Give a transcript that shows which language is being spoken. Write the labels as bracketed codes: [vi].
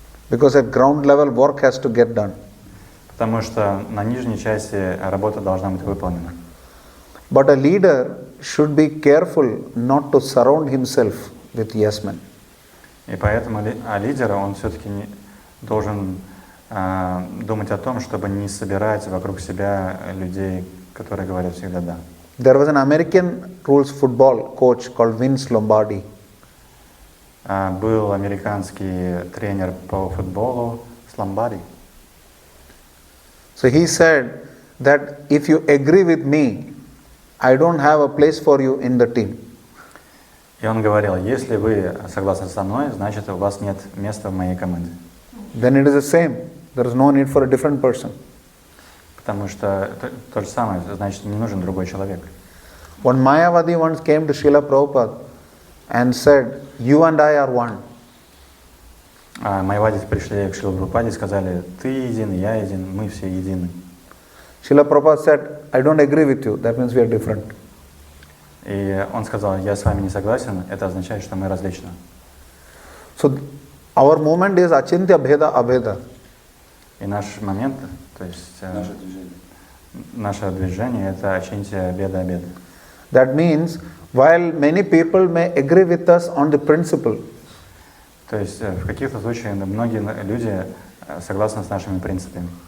[en] Because at ground level work has to get done. [ru] Потому что на нижней части работа должна быть выполнена. [en] But a leader should be careful not to surround himself with yes men. [ru] И поэтому лидер, он все-таки должен думать о том, чтобы не собирать вокруг себя людей, которые говорят всегда «да». [en] There was an American rules football coach called Vince Lombardi. [ru] Был американский тренер по футболу Ломбарди. [en] So he said that if you agree with me, I don't have a place for you in the team. [ru] И он говорил, если вы согласны со мной, значит у вас нет места в моей команде. [en] Then it is the same. There is no need for a different person. [ru] Потому что то же самое, значит не нужен другой человек. [en] When Mayavadi once came to Srila Prabhupada and said, you and I are one. [ru] Майавади пришли к Шрила Прабхупаде и сказали, ты един, я един, мы все едины. [en] Srila Prabhupada said, I don't agree with you. That means we are different. [ru] И он сказал, я с вами не согласен, это означает, что мы различны. [en] So our movement is Achintya Bheda Abheda. [ru] И наш момент, то есть наше движение это Ачинтия Беда Абеда. [en] That means While many people may agree with us on the principle, [ru] То есть в каких-то случаях многие люди согласны с нашими принципами,